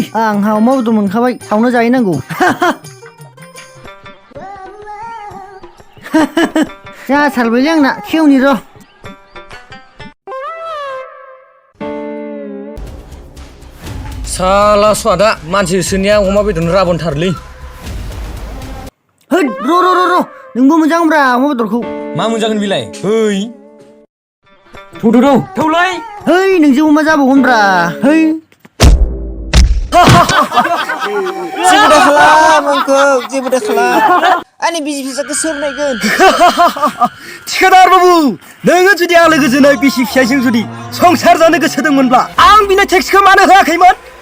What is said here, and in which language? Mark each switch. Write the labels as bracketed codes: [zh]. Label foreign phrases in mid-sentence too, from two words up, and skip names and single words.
[brx] आंहा अमा बेदर मोनखाबाय, सावनो जाहैनांगौ। जाथारबायलै आंना, खेवनि र'। साला स्वादा मानसि होसोनाया अमा बेदरनो राबनथारलै। होद र' नोंबो मोनजागोनब्रा अमा बेदरखौ। मा मोनजागोन बिलाय? है थौलाय। है नोंजों मा जाबावगोनब्रा? है जेबो दा खालाम आंखौ, जेबो दा खालाम। आंनि बिसि फिसाखौ सोर नायगोन? थिखादार बाबु, नोङो जुदि आलो गोजोनै बिसि फिसायजों जुदि संसार जानो गोसो दंमोनब्ला आं बिनो टेक्सखौ मानो होआखैमोन?